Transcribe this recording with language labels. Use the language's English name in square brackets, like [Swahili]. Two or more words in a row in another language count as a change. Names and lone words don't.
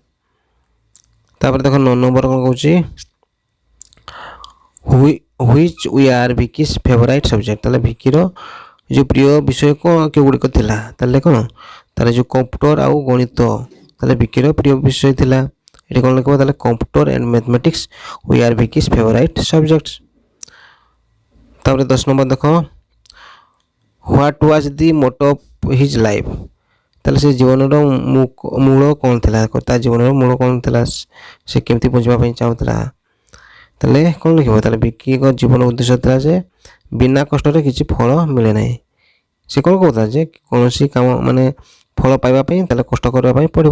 [Odia] ତାପରେ ଦେଖ 9 ନମ୍ବର କ'ଣ କହୁଛି, [English] which we are Vicky's favourite subject. [Odia] ତାହେଲେ ଭିକିର ଯେଉଁ ପ୍ରିୟ ବିଷୟ କେଉଁଗୁଡ଼ିକ ଥିଲା। ତାହେଲେ କ'ଣ, ତାହେଲେ ଯେଉଁ କମ୍ପ୍ୟୁଟର ଆଉ ଗଣିତ ତାହେଲେ ଭିକିର ପ୍ରିୟ ବିଷୟ ଥିଲା। ଏଠି କ'ଣ ଲେଖିବ, ତାହେଲେ [English] computer and mathematics we are Vicky's favourite subjects. [Odia] ତାପର 10 ନମ୍ବର ଦେଖ [English] what was the motto of his life. [Odia] ତାହେଲେ ସେ ଜୀବନର ମୂଳ କ'ଣ ଥିଲା, ତା ଜୀବନର ମୂଳ କ'ଣ ଥିଲା, ସେ କେମିତି ବଞ୍ଚିବା ପାଇଁ ଚାହୁଁଥିଲା। ତାହେଲେ କ'ଣ ଲେଖିବ, ତାହେଲେ ଭିକିଙ୍କ ଜୀବନ ଉଦ୍ଦେଶ୍ୟ ଥିଲା ଯେ ବିନା କଷ୍ଟରେ କିଛି ଫଳ ମିଳେ ନାହିଁ। ସେ କ'ଣ କହୁଥିଲା ଯେ କୌଣସି କାମ ମାନେ ଫଳ ପାଇବା ପାଇଁ ତାହେଲେ କଷ୍ଟ କରିବା ପାଇଁ ପଡ଼ିବ।